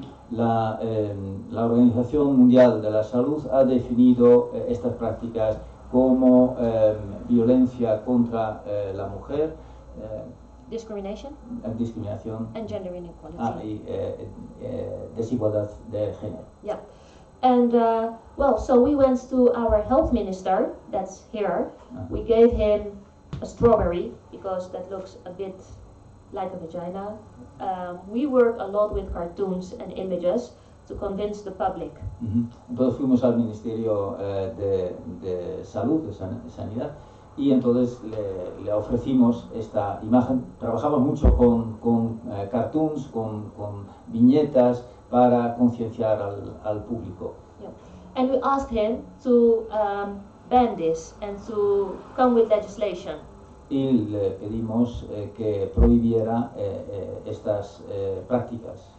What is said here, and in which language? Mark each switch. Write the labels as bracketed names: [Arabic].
[Spanish] La Organización Mundial de la Salud ha definido estas prácticas como violencia contra la mujer [English] discrimination, [Spanish] discriminación [English] and gender inequality. [Spanish] y desigualdad de género. [English] Yeah. And well, so we went to our health minister, that's here. We gave him a strawberry because that looks a bit like a vagina. We work a lot with cartoons and images to convince the public. [Spanish] Entonces fuimos al Ministerio de Salud, de Sanidad, y entonces le ofrecimos esta imagen. Trabajamos mucho con cartoons, con viñetas para concienciar al público. [English] Yeah. And we asked him to ban this and to come with legislation. [Spanish] Y le pedimos que prohibiera estas prácticas.